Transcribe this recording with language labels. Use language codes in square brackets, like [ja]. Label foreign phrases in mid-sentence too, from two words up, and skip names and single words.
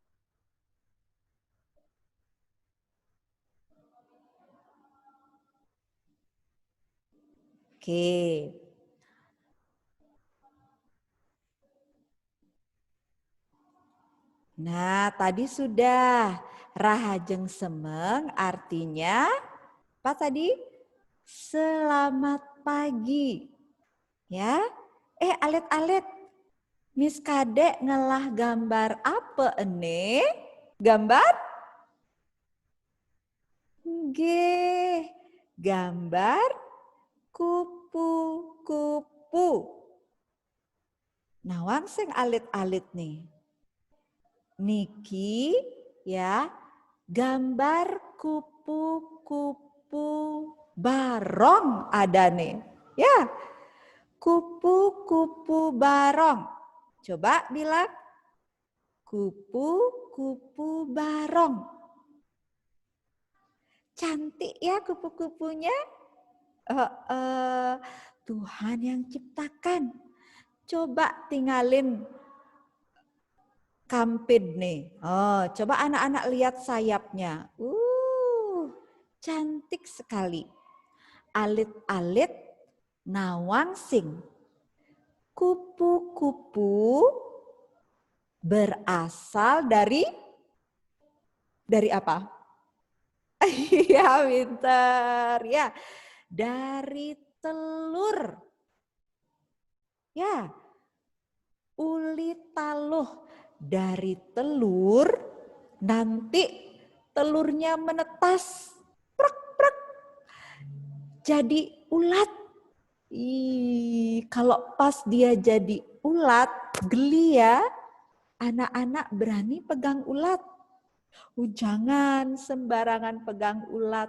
[id] Oke. Nah, tadi sudah [ban] rahajeng semeng [id] artinya apa tadi? Selamat pagi. Ya. [ban] Alet-alet. Miss Kadek ngelah gambar apa ene? Gambar? Nggih. [id] Gambar kupu-kupu. Nah, [ban] wang sing alit-alit nih. [id] Niki ya, gambar kupu-kupu barong ada nih. Ya, kupu-kupu barong. Coba bilang kupu-kupu barong. Cantik ya kupu-kupunya. Tuhan yang ciptakan. [ban] Coba tinggalin kampid nih. [id] Coba anak-anak lihat sayapnya. Cantik sekali. [ban] Alit-alit nawangsing. [id] Kupu-kupu berasal dari apa? Iya, pintar. Ya, dari telur. Ya, [ban] uli taluh. [id] Dari telur, nanti telurnya menetas. Prek, prek. Jadi ulat. Kalau pas dia jadi ulat, geli ya. Anak-anak berani pegang ulat. Jangan sembarangan pegang ulat.